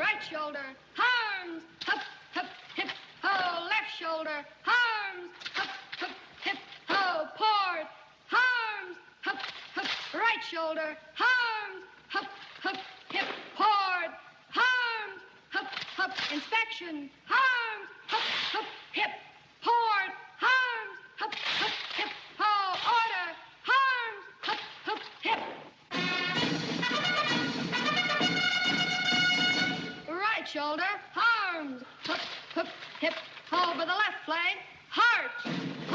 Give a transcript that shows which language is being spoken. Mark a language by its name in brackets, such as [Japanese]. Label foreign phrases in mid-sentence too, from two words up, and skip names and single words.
[English] shoulder, arms, hup, hup, hip, ho, left shoulder, arms, hup, hup, hip, ho, port, arms, hup, hup, right shoulder, arms, hup, hup, hip, port, arms, hup, hup, inspection, arms, hup, hup, hip, port, arms, hup, hup, hip, ho, order, arms, hup, hup, hip. Right shoulder, arms, hup, hup, hip, over the left flank, heart.